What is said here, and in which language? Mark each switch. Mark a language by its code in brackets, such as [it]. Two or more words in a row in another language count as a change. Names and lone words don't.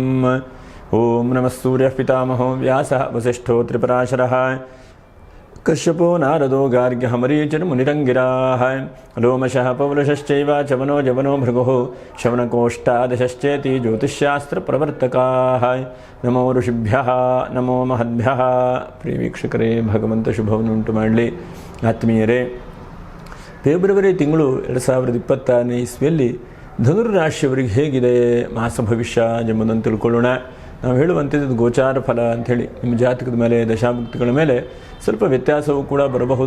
[sa] ओम नमः सूर्यः पितामहो व्यासः वसिष्ठो त्रिपराशरः कश्यपो नारदो गार्ग्यः मरीचिर्मुनिरङ्गिराः लोमशः पौलुषश्चैव चवनो जवनो भृगुः शवनकोष्ठादशश्चेति ज्योतिष्शास्त्रप्रवर्तकाः। नमो ಋಷಿಭ್ಯಃ ನಮೋ ಮಹದ್ಭ್ಯಃ। [kn] ಪ್ರಿಯ ವೀಕ್ಷಕರೇ, ಭಗವಂತ ಶುಭವನ್ನು ಉಂಟು ಮಾಡಲಿ. ಆತ್ಮೀಯರೇ, ಫೆಬ್ರವರಿ ತಿಂಗಳು 2026ನೇ ಇಸ್ವಿಯಲ್ಲಿ ಧನುರ್ರಾಶಿಯವರಿಗೆ ಹೇಗಿದೆ ಮಾಸ ಭವಿಷ್ಯ ಎಂಬುದನ್ನು ತಿಳ್ಕೊಳ್ಳೋಣ. ನಾವು ಹೇಳುವಂಥದ್ದು ಗೋಚಾರ ಫಲ ಅಂಥೇಳಿ ನಿಮ್ಮ ಜಾತಕದ ಮೇಲೆ ದಶಾಭುಕ್ತಿಗಳ ಮೇಲೆ ಸ್ವಲ್ಪ ವ್ಯತ್ಯಾಸವೂ ಕೂಡ ಬರಬಹುದು.